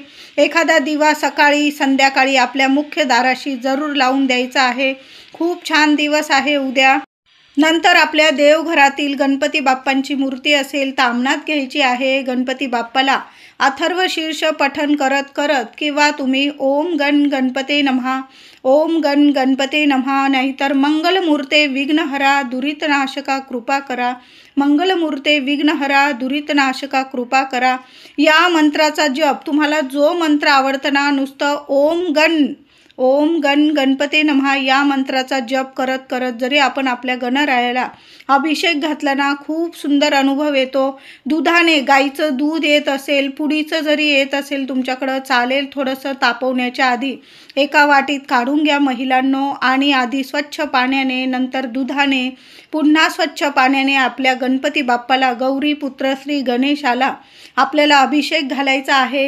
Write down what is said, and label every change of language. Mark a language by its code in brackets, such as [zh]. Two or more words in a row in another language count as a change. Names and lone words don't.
[mr] एखादा दिवा सकाळी संध्याकाळी आपल्या मुख्य दाराशी जरूर लावून द्यायचा आहे. खूप छान दिवस आहे उद्या. नंतर आपल्या देवघरातील गणपती बाप्पांची मूर्ती असेल तामणात घ्यायची आहे. गणपती बाप्पाला अथर्व शीर्ष पठण करत करत किंवा तुम्ही [sa] ओम गण गणपते नमः, ओम गण गणपते नमः, [mr] नाहीतर मंगलमूर्ते विघ्नहरा दुरितनाशका कृपा करा, मंगलमूर्ते विघ्नहरा दुरितनाशका कृपा करा या मंत्राचा जप तुम्हाला जो मंत्र आवडतं ना, नुसतं [sa] ओम गण गणपते नमः [mr] या मंत्राचा जप करत करत जरी आपण आपल्या गणरायाला अभिषेक घातला ना, खूप सुंदर अनुभव येतो. दुधाने गाईचं दूध येत असेल, पुडीचं जरी येत असेल तुमच्याकडं चालेल. थोडंसं तापवण्याच्या आधी एका वाटीत काढून घ्या महिलांनो आणि आधी स्वच्छ पाण्याने नंतर दुधाने पुन्हा स्वच्छ पाण्याने आपल्या गणपती बाप्पाला गौरी पुत्र श्री गणेशाला आपल्याला अभिषेक घालायचा आहे.